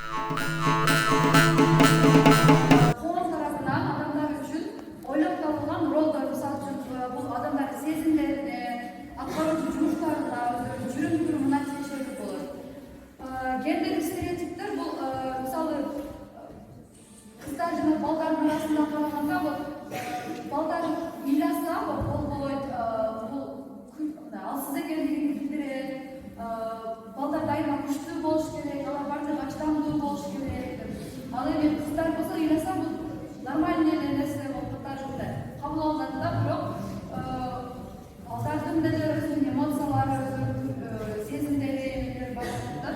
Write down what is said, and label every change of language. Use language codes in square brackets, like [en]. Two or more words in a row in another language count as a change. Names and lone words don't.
[kk] Қоғам тарапынан адамдар үшін ойлап табылған ролдар, мысалы үшін бұл адамдардың сезімдеріне, атқарушы жұмыстарына, жүрім-тұрымына тиесілі болады. Гендерлік стереотиптер бұл мысалы қыздар және балдардың арасында қарағанда бұл балдар үйласа бұл болады, бұл алсыз екендігін білдіреді. [ky] Балдар дайыма күшті болуш керек, алар бардыгы чыдамдуу болуш керек. Ал эми кыздар болсо ыйласа бул нормальный эле нерсе болуп катары кабыл алынат да, бирок балдардын деле өзүнүн эмоциялары, өзүнүн сезимдери бар да.